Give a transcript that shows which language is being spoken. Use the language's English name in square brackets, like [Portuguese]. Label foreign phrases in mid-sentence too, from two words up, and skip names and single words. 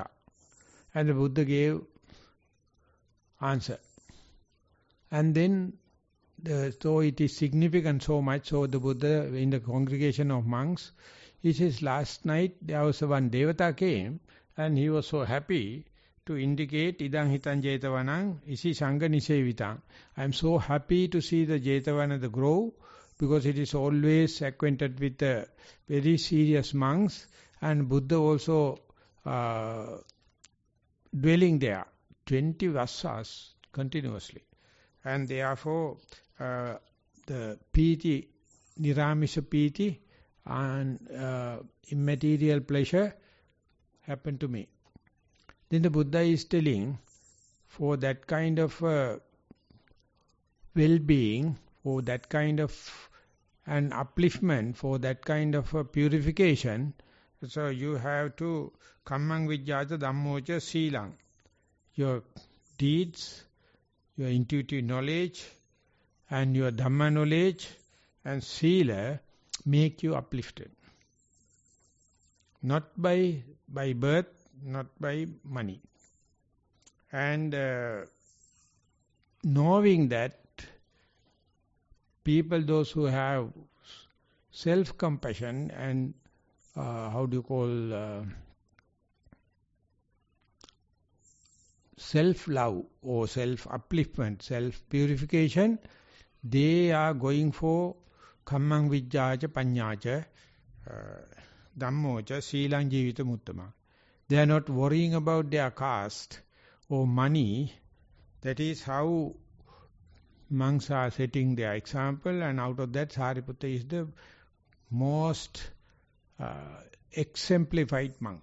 [English] And the Buddha gave answer. And then, so it is significant so much, so the Buddha in the congregation of monks, he says last night there was one Devata came and he was so happy to indicate [Pali] idang hitan jetavanang isi sangha nisevitang. [English] I am so happy to see the Jetavana, the grove, because it is always acquainted with the very serious monks, and Buddha also dwelling there, 20 vassas continuously. And therefore, the piti, [Pali] niramisha piti, [English] and immaterial pleasure happened to me. Then the Buddha is telling, for that kind of well-being, for that kind of an upliftment, for that kind of purification, so you have to [Pali] kammang vijjāta dhammoca sīlaṃ. [English] Your deeds, your intuitive knowledge, and your Dhamma knowledge and sīla make you uplifted. Not by birth, not by money. And knowing that people, those who have self-compassion and self-love or self-upliftment, self-purification, they are going for [Pali] kammang vijjāca paññāca dhammoca sīlaṃ jīvitam uttama. [English] They are not worrying about their caste or money. That is how monks are setting their example, and out of that Sariputta is the most exemplified monk.